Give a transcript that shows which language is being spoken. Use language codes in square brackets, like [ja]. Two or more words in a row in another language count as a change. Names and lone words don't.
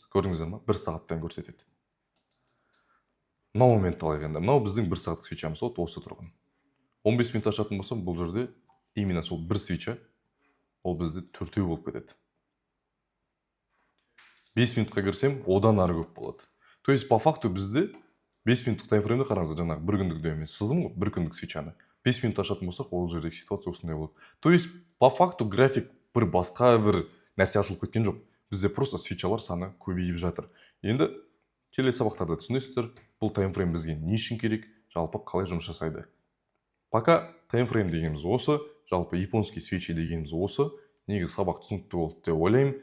[kk] Көрдіңіздер ма? 1 сағаттан көрсетеді. Мынау моментті алайық енді. Мынау біздің 1 сағаттық свечамыз. Вот осы тұрған. 15 минут ашатын болсам, бұл жерде именно сол 1 свеча ол бізде 4-еу болып кетеді. 5 минутқа кірсем, одан ары көп болады. [ru] То есть по факту [kk] бізде 5 минуттық таймфреймді қараңыздар, жаңағы бір күндік де емес. Сыздым ғой, бір күндік свечаны. 5 минут ашатын болсақ, ол жердегі ситуация осындай болады. [ru] То есть по факту [kk] график бір басқа бір нәрсе ашылып кеткен жоқ. Бізде просто свечалар саны көбейіп жатыр. Енді келесі сабақтарда түсінесіздер, бұл таймфрейм бізге не үшін керек, жалпы қалай жұмыс жасайды. Пока таймфрейм дегеніміз осы, жалпы [ru] японский свечи [kk] дегеніміз осы. Негізі сабақ түсінікті болды деп ойлаймын.